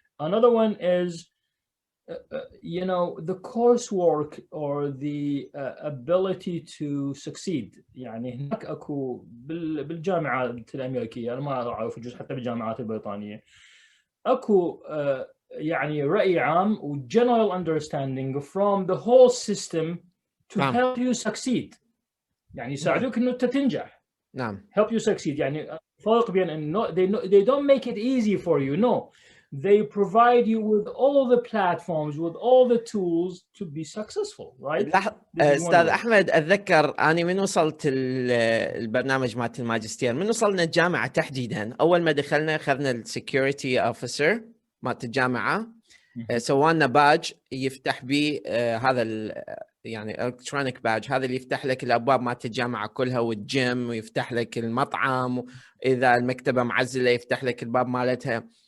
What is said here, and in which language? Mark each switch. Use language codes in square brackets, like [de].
[en] Another one is the coursework or the ability to succeed. [ar] يعني هناك أكو بالجامعات الأمريكية، أنا ما أعرف جزء حتى بالجامعات البريطانية، أكو يعني رأي عام و [en] general understanding from the whole system to help you succeed. [ar] يعني يساعدوك إنه تنجح. نعم. [en] help you succeed. [ar] يعني فرق بين إنه [en] they don't make it easy for you. No. They provide you with all the platforms, with all the tools to be successful, right? [ar] أستاذ أحمد، أتذكر أنا من وصلت البرنامج مالت الماجستير، من وصلنا الجامعة تحديدا، أول ما دخلنا أخذنا السكيورتي أوفيسر مالت الجامعة، سوانا باج يفتح به هذا يعني الكترونيك باج، هذا اللي يفتح لك الأبواب مالت الجامعة كلها والجيم، ويفتح لك المطعم، إذا المكتبة معزلة يفتح لك الباب مالتها.